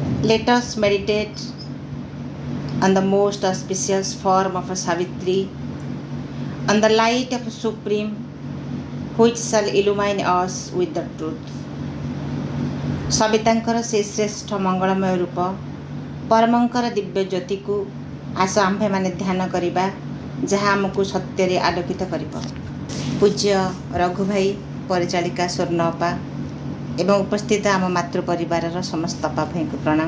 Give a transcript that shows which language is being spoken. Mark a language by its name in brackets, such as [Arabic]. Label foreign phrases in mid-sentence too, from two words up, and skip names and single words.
[English] Let us meditate on the most auspicious form of a Savitri, on the light of a Supreme, which shall illumine us with the truth. [Odia] ସବିତାଙ୍କର ସେ ଶ୍ରେଷ୍ଠ ମଙ୍ଗଳମୟ ରୂପ ପରମଙ୍କର ଦିବ୍ୟ ଜ୍ୟୋତିକୁ ଆସ ଆମ୍ଭେମାନେ ଧ୍ୟାନ କରିବା, ଯାହା ଆମକୁ ସତ୍ୟରେ ଆଲୋକିତ କରିବ। ପୂଜ୍ୟ ରଘୁ ଭାଇ, ପରିଚାଳିକା ସ୍ୱର୍ଣ୍ଣ ଅପା ଏବଂ ଉପସ୍ଥିତ ଆମ ମାତୃ ପରିବାରର ସମସ୍ତ ଅପା ଭାଇଙ୍କୁ ପ୍ରଣାମ।